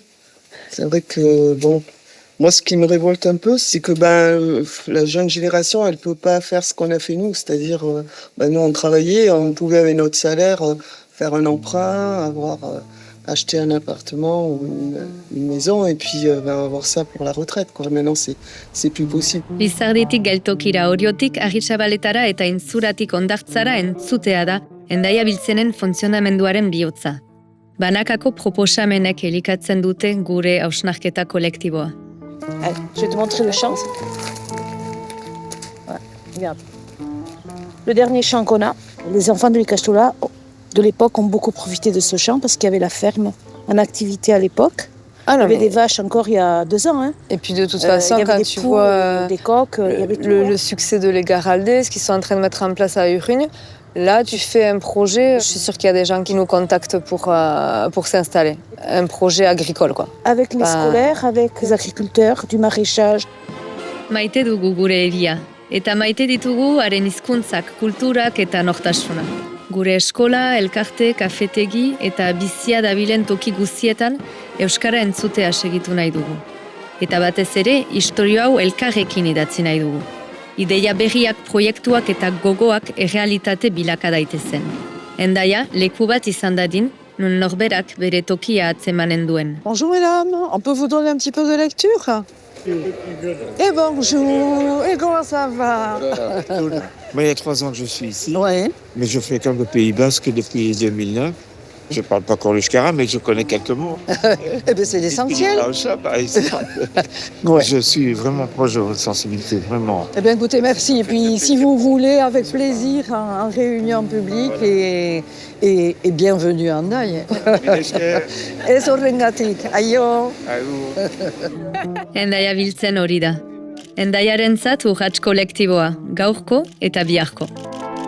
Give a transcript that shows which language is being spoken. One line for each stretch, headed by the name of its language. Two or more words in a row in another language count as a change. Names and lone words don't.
French: C'est vrai que, bon, moi, ce qui me révolte un peu, c'est que la jeune génération, elle peut pas faire ce qu'on a fait nous. C'est-à-dire, nous, on travaillait, on pouvait, avec notre salaire, faire un emprunt, acheter un appartement ou une maison et puis avoir ça pour la retraite, quoi. Maintenant, c'est plus possible.
Basque: Lizarditik geltokira oriotik Arritxabaletara eta Intzuratik hondartzara entzutea da Hendaia Biltzenen funtzionamenduaren bihotza. Banakako proposamenek elikatzen dute gure hausnarketa kolektiboa.
French: Allez, je vais te montrer le champ. Voilà, regarde. Le dernier champ qu'on a, les enfants de l'Ikastola de l'époque ont beaucoup profité de ce champ parce qu'il y avait la ferme en activité à l'époque. Il y avait des vaches encore il y a 2 ans. Hein. Et puis de toute façon, quand tu vois des coques, il y avait le succès de l'Egaralde, ce qu'ils sont en train de mettre en place à Urugne, là tu fais un projet, je suis sûre qu'il y a des gens qui nous contactent pour s'installer. Un projet agricole, quoi. Avec les scolaires, avec les agriculteurs, du maraîchage.
Basque: Maite dugu gure hiria, eta maite ditugu haren hizkuntzak, kulturak eta nortasuna. Gure eskola, elkarte, kafetegi eta bizia dabilen toki guztietan euskara entzutea segitu nahi dugu. Eta batez ere, istorio hau elkarrekin idatzi nahi dugu. Ideia berriak, proiektuak eta gogoak errealitate bilaka daitezen. Hendaia, leku bat izan dadin, nun norberak bere tokia atzemanen duen.
French: Bonjour mesdames, on peut vous donner un petit peu de lecture? Et bonjour, et comment ça va? Moi, il y a 3 ans que je suis ici, Ouais. mais je fréquente le Pays Basque depuis 2009. Je ne parle pas encore le Shkara, mais je connais quelques mots. Eh bien, c'est l'essentiel. Ouais. Je suis vraiment proche de votre sensibilité, vraiment. Eh bien, écoutez, merci. Et puis, si vous voulez, avec plaisir, en réunion publique et bienvenue en Hendaye.
Basque: Et zorrengatik, aio. Hendaia Biltzen hori da. Hendaiarentzat urrats kolektiboa, gaurko eta biharko.